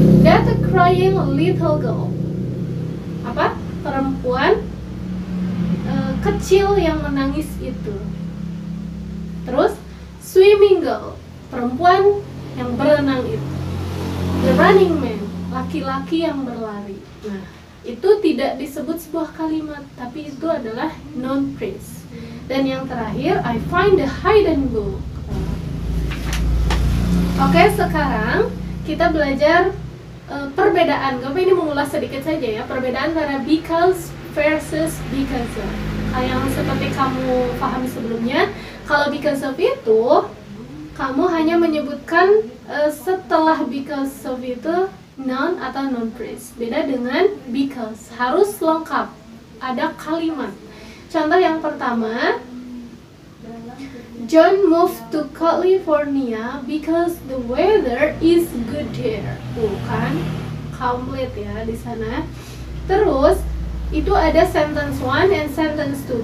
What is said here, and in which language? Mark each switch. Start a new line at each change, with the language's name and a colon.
English: That a crying little girl.
Indonesian: Perempuan kecil yang menangis itu. Terus
English: swimming girl,
Indonesian: perempuan yang berenang itu.
English: The running man,
Indonesian: laki-laki yang berlari. Nah, itu tidak disebut sebuah kalimat, tapi itu adalah noun phrase. Dan yang terakhir,
English: I find the hidden book.
Indonesian: Oke, sekarang kita belajar perbedaan. Gue ini mengulas sedikit saja ya, perbedaan antara because versus because of. Yang seperti kamu pahami sebelumnya, kalau because of itu kamu hanya menyebutkan setelah because of itu noun atau noun phrase. Beda dengan because, harus lengkap, ada kalimat. Contoh yang pertama,
English: John moved to California because the weather is good there.
Indonesian: Kan complete ya di sana. Terus itu ada
English: sentence 1 and sentence 2.